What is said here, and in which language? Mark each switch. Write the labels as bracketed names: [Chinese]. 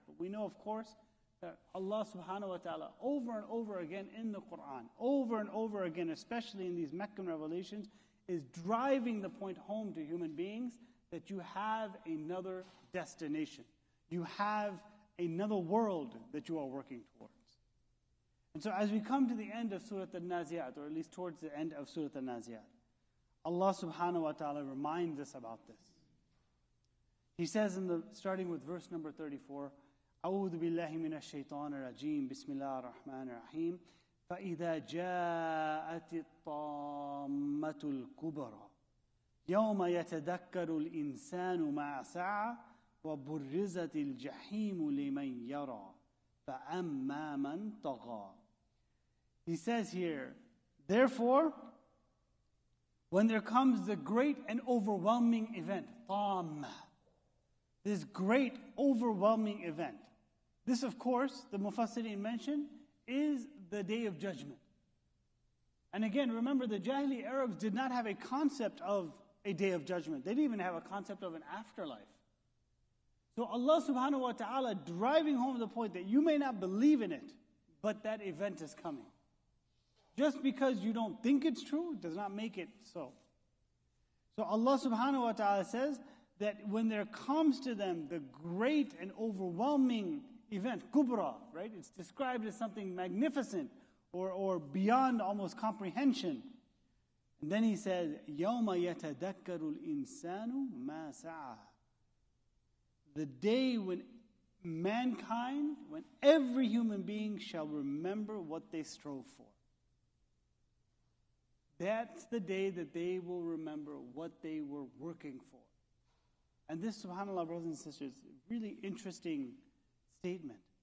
[English] But we know, of course, that Allah subhanahu wa ta'ala, over and over again in the Quran, over and over again, especially in these Meccan revelations, is driving the point home to human beings that you have another destination. You have another world that you are working towards. And so as we come to the end of Surah An-Nazi'at, or at least towards the end of Surah An-Nazi'at, Allah subhanahu wa ta'ala reminds us about this. He says, starting with verse number 34, [Arabic] أعوذ بالله من الشيطان الرجيم بسم الله الرحمن الرحيم فإذا جاءت الطامة الكبرى يوم يتذكر الإنسان ما سعى وبرزت الجحيم لمن يرى فأما من طغى. [English] He says here, therefore, when there comes the great and overwhelming event, طامة, this great overwhelming event. This, of course, the Mufassirin mentioned, is the Day of Judgment. And again, remember, the Jahili Arabs did not have a concept of a Day of Judgment. They didn't even have a concept of an afterlife. So Allah subhanahu wa ta'ala driving home the point that you may not believe in it, but that event is coming. Just because you don't think it's true does not make it so. So Allah subhanahu wa ta'ala says that when there comes to them the great and overwhelming event, kubra, right? It's described as something magnificent or beyond almost comprehension. And then he says, [Arabic] يَوْمَ يَتَذَكَّرُ الْإِنسَانُ مَا سَعَى. [English] The day when mankind, when every human being shall remember what they strove for. That's the day that they will remember what they were working for. And this, subhanAllah, brothers and sisters, is a really interesting statement.